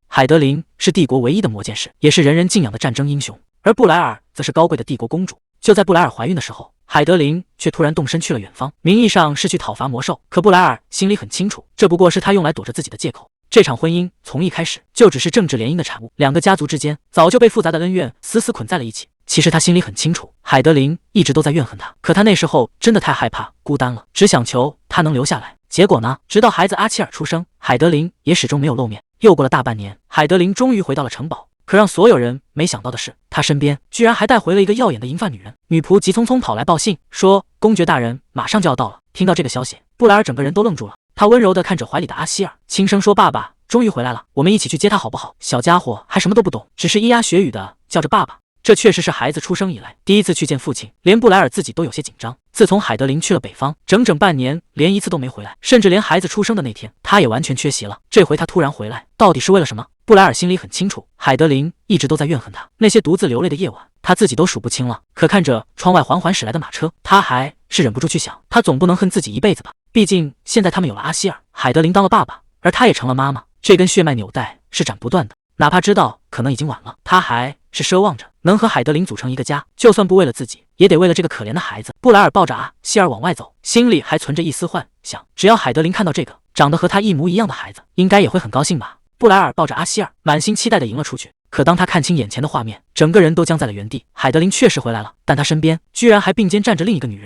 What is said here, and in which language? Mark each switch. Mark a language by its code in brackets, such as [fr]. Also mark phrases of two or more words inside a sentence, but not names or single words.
[zh] 海德琳是帝國唯一的魔劍士，也是人人敬仰的戰爭英雄，而布萊爾則是高貴的帝國公主。就在布萊爾懷孕的時候，海德琳卻突然動身去了遠方，名義上是去討伐魔獸，可布萊爾心裡很清楚，這不過是他用來躲着自己的借口。這場婚姻從一開始就只是政治聯姻的產物，2個家族之間早就被複雜的恩怨死死捆在了一起。其實他心裡很清楚，海德琳一直都在怨恨他，可他那時候真的太害怕孤單了，只想求他能留下來。結果呢，直到孩子阿齊爾出生，海德琳也始終沒有露面。又過了大半年，海德琳終於回到了城堡，可讓所有人沒想到的是，他身邊居然還帶回了一個耀眼的銀髮女人。女僕急匆匆跑來報信，說公爵大人馬上就要到了。聽到這個消息，布萊爾整個人都愣住了，他溫柔地看着懷裡的阿齊爾，輕聲說爸爸終於回來了，我們一起去接他好不好？小家伙還什麼都不懂，只是咿呀學語的叫着爸爸。這確實是孩子出生以來第一次去見父親，連布萊爾自己都有些緊張。自從海德琳去了北方，整整半年連一次都沒回來，甚至連孩子出生的那天，他也完全缺席了。這回他突然回來，到底是為了什麼？布萊爾心裡很清楚，海德琳一直都在怨恨他，那些獨自流淚的夜晚，他自己都數不清了。可看着窗外緩緩駛來的馬車，他還是忍不住去想，他總不能恨自己一輩子吧？畢竟現在他們有了阿齊爾，海德琳當了爸爸，而他也成了媽媽，這根血脈紐帶是斬不斷的。哪怕知道可能已經晚了，他還是奢望着能和海德琳組成一個家，就算不為了自己，也得為了這個可憐的孩子。布萊爾抱着阿齊爾往外走，心裡還存着一絲幻想，只要海德琳看到這個長得和他一模一樣的孩子，應該也會很高興吧。布萊爾抱着阿齊爾，滿心期待地迎了出去。可當他看清眼前的畫面，整個人都僵在了原地。海德琳確實回來了，但他身邊居然還並肩站着另一個女人。